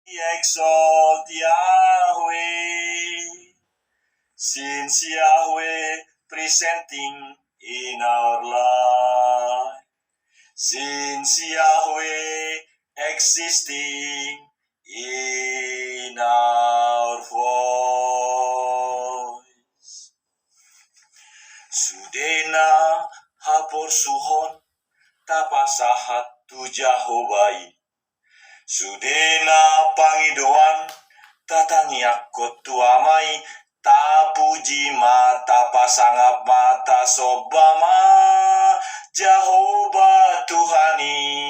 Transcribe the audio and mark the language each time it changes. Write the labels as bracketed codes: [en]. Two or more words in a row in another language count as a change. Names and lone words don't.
[en] Exalt Yahweh, since Yahweh presenting in our life, since Yahweh existing in our voice. [bbc] Sudena hapor suhon tapasahat tu Jahobai. Sudena pangidoan tatangiak kotuamai tapuji mata pasangap mata sobama Jehovah Tuhani.